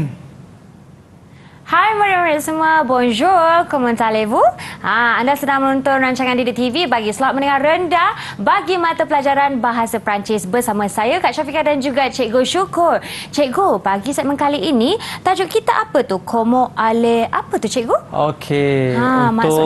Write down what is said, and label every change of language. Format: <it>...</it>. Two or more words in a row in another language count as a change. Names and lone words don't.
<ms>Hai murid-murid semua,</ms> <fr>bonjour, comment allez-vous?</fr> <ms>Anda sedang menonton rancangan Didik TV bagi slot mendengar rendah bagi mata pelajaran Bahasa Perancis bersama saya, Kak Syafiqah dan juga Cikgu Syukur. Cikgu, bagi segmen kali ini, tajuk kita apa tu?</ms> <fr>Como ale,</fr> <ms>apa tu cikgu? Okey, maksudnya</ms>